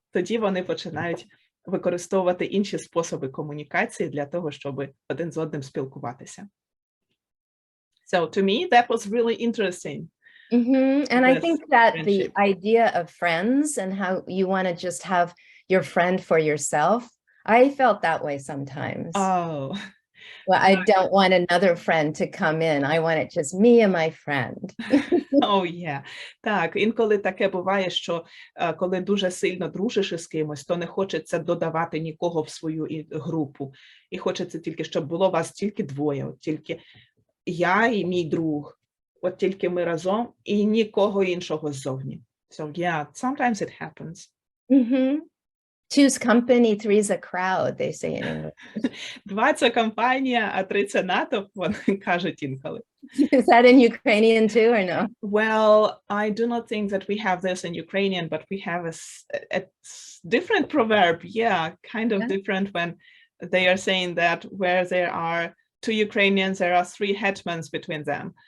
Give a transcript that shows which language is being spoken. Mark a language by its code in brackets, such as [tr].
[uk] Тоді вони починають використовувати інші способи комунікації для того, щоб один з одним спілкуватися. [en] So to me, that was really interesting. Mm-hmm. And I This think that friendship. the idea of friends and how you want to just have your friend for yourself, I felt that way sometimes. Oh, Well, I don't want another friend to come in. I want it just me and my friend. oh yeah. [uk] Так, інколи таке буває, що коли дуже сильно дружиш із кимось, то не хочеться додавати нікого в свою групу. І хочеться тільки, щоб було вас тільки двоє, от тільки я і мій друг, от тільки ми разом і нікого іншого ззовні. [en] So yeah, sometimes it happens. Mm-hmm. Two's company, three's a crowd, they say in English. [uk] Два – це компанія, а три – це натовп, вони кажуть інколи. [en] Is that in Ukrainian too, or no? Well, I do not think that we have this in Ukrainian, but we have a different proverb. Yeah, kind of Yeah. different when they are saying that where there are two Ukrainians, there are three hetmans between them.